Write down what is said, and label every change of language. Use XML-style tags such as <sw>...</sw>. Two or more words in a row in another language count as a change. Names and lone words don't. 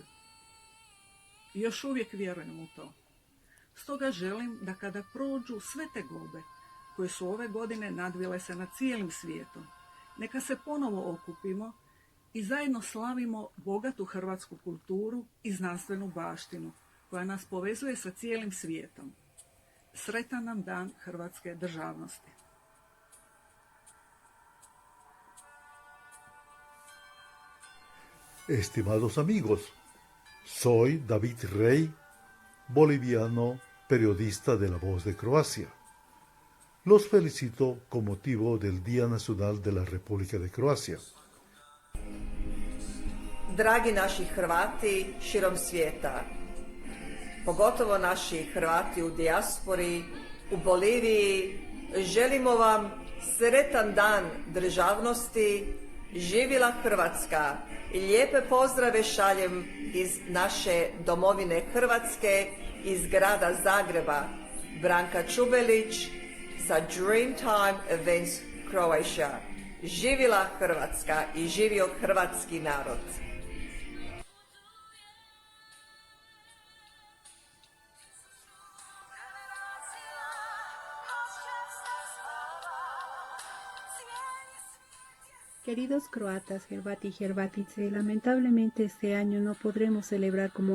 <hr>Još uvijek vjerujem u to. Stoga želim da kada prođu sve tegobe koje su ove godine nadvile se nad cijelim svijetom, neka se ponovo okupimo i zajedno slavimo bogatu hrvatsku kulturu i znanstvenu baštinu koja nas povezuje sa cijelim svijetom. Sretan nam Dan hrvatske državnosti.</hr> <es>Estimados amigos, soy David Rey, boliviano, periodista de La Voz de Croacia. Los felicito con motivo del Día Nacional de la República de Croacia.</es> <hr>Dragi naši Hrvati širom svijeta, pogotovo naši Hrvati u dijaspori, u Boliviji, želimo vam sretan Dan državnosti, živjela Hrvatska i lijepe pozdrave šaljem iz naše domovine Hrvatske, iz grada Zagreba, Branka Čubelić sa Dreamtime Events Croatia. Živjela Hrvatska i živio hrvatski narod.</hr> <es>Queridos croatas, Hrvati y Hrvatice, lamentablemente este año no podremos celebrar como</es>